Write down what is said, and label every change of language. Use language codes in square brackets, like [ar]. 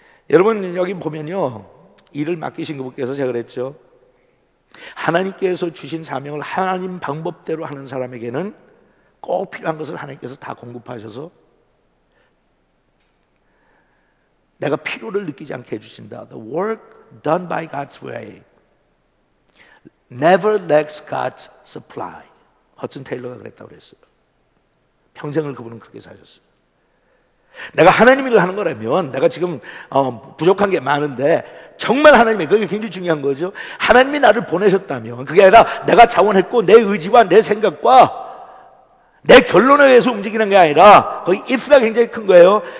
[ko] 여러분 여기 보면요, 일을 맡기신 그분께서 제가 그랬죠, 하나님께서 주신 사명을 하나님 방법대로 하는 사람에게는 꼭 필요한 것을 하나님께서 다 공급하셔서 내가 필요를 느끼지 않게 해주신다. [en] The work done by God's way never lacks God's supply. [ko] 허슨 테일러가 그랬다고 그랬어요. 평생을 그분은 그렇게 사셨어요. 내가 하나님 일을 하는 거라면 내가 지금 부족한 게 많은데 정말 하나님의, 그게 굉장히 중요한 거죠. 하나님이 나를 보내셨다면 그게 아니라 내가 자원했고 내 의지와 내 생각과 내 결론에 의해서 움직이는 게 아니라 거기 if가 굉장히 큰 거예요.